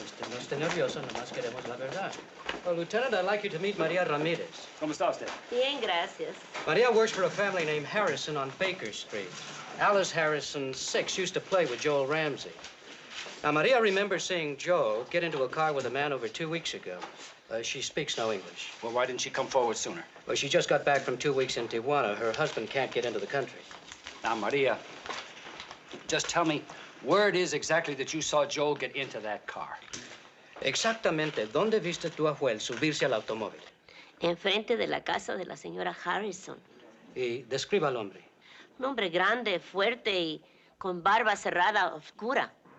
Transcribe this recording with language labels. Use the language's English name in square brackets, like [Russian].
[Spanish] No esté nervioso, nomás queremos la verdad. [English] Well, Lieutenant, I'd like you to meet Maria Ramirez. [Spanish] ¿Cómo está usted? Bien, gracias. [English] Maria works for a family named Harrison on Baker Street. Alice Harrison, 6, used to play with Joel Ramsey. Now, Maria remembers seeing Joe get into a car with a man over 2 weeks ago. She speaks no English. Well, why didn't she come forward sooner? Well, she just got back from 2 weeks in Tijuana. Her husband can't get into the country. Now, Maria, just tell me where it is exactly that you saw Joel get into that car. [Spanish] Exactamente, ¿dónde viste tú a Joel subirse al automóvil? Enfrente de la casa de la señora Harrison. Y describa al hombre. Un hombre grande, fuerte y con barba cerrada, oscura.